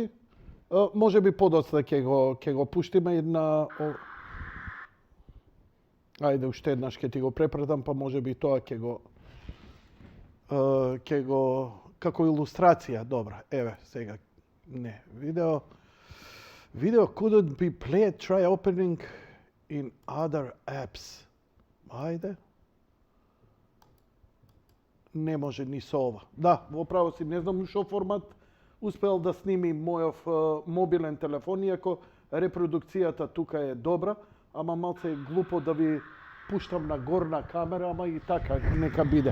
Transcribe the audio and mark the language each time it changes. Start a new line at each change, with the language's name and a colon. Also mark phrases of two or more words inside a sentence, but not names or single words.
Macedonian: Може би подоцна ќе го пуштиме на... Ајде, уште еднаш ќе ти го препратам, па може би тоа ќе го како илустрација. Добра, еве, сега не, видео
English: couldn't be played, try opening in other apps.
Macedonian: Ајде. Не може ни со ова. Да, во право си, не знам што формат успел да сними мојов мобилен телефон, иако репродукцијата тука е добра, ама малце е глупо да ви пуштам на горна камера, ама и така, нека биде.